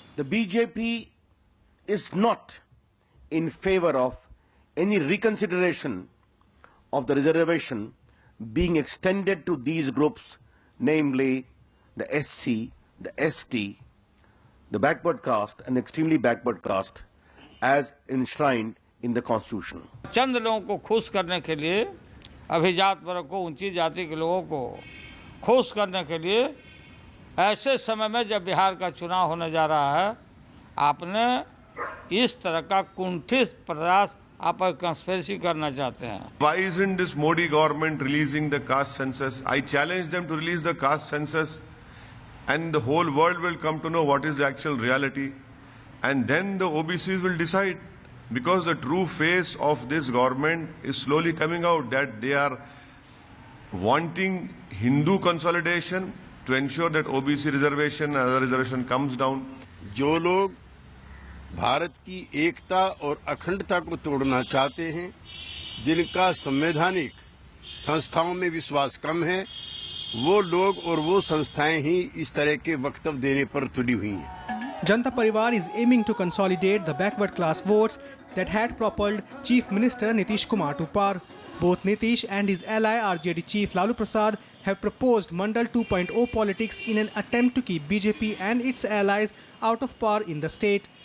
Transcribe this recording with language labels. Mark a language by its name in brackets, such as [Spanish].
[English] The BJP is not in favor of any reconsideration of the reservation being extended to these groups, namely the SC, the ST the backward caste and extremely backward caste as enshrined in the constitution. [Hindi] चंद लोगों को खुश करने के लिए, अभिजात वर्ग को, ऊंची जाति के लोगों को खुश करने के लिए ऐसे समय में जब बिहार का चुनाव होने जा रहा है, आपने इस तरह का कुंठित प्रयास आप कंस्पिरेसी करना चाहते हैं. [English] Why isn't this Modi government releasing the caste census? I challenge them to release the caste census, and the whole world will come to know what is the actual reality, and then the OBCs will decide, because the true face of this government is slowly coming out, that they are wanting Hindu consolidation to ensure that OBC reservation and other reservation comes down. [Hindi] जो लोग भारत की एकता और अखंडता को तोड़ना चाहते हैं, जिनका संवैधानिक संस्थाओं में विश्वास कम है, वो लोग और वो संस्थाएं ही इस तरह के वक्तव्य देने पर तुली हुई हैं. [English] Janata Parivar is aiming to consolidate the backward class votes that had propelled Chief Minister Nitish Kumar to power. Both Nitish and his ally RJD Chief Lalu Prasad have proposed Mandal 2.0 politics in an attempt to keep BJP and its allies out of power in the state.